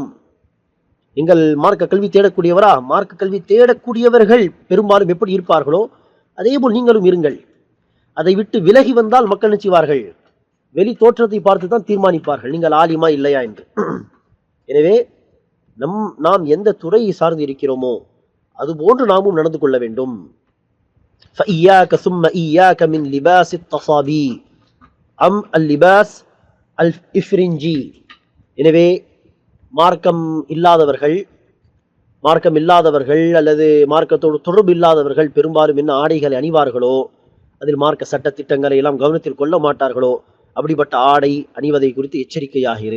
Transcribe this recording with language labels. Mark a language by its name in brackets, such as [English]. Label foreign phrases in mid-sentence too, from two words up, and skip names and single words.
[Tamil] நீங்கள் மார்க்க கல்வி தேடக்கூடியவரா, மார்க்க கல்வி தேடக்கூடியவர்கள் பெரும்பாலும் எப்படி இருப்பார்களோ அதே போல் நீங்களும் இருங்கள். அதை விட்டு விலகி வந்தால் மக்கள் நிச்சயவார்கள், வெளி தோற்றத்தை பார்த்து தான் தீர்மானிப்பார்கள் நீங்கள் ஆலிமா இல்லையா என்று. எனவே நாம் எந்த துறையை சார்ந்து இருக்கிறோமோ அதுபோன்று நாமும் நடந்து கொள்ள வேண்டும். [Arabic] فإياك ثم إياك من لباس التصابي أم اللباس الإفرنجي. [Tamil] எனவே மார்க்கம் இல்லாதவர்கள் அல்லது மார்க்கத்தோடு தொடர்பு இல்லாதவர்கள் பெரும்பாலும் என்ன ஆடைகளை அணிவார்களோ அதில் மார்க்க சட்ட திட்டங்களை எல்லாம் கவனத்தில் கொள்ள மாட்டார்களோ அப்படிப்பட்ட ஆடை அணிவதை குறித்து எச்சரிக்கையாகிரு.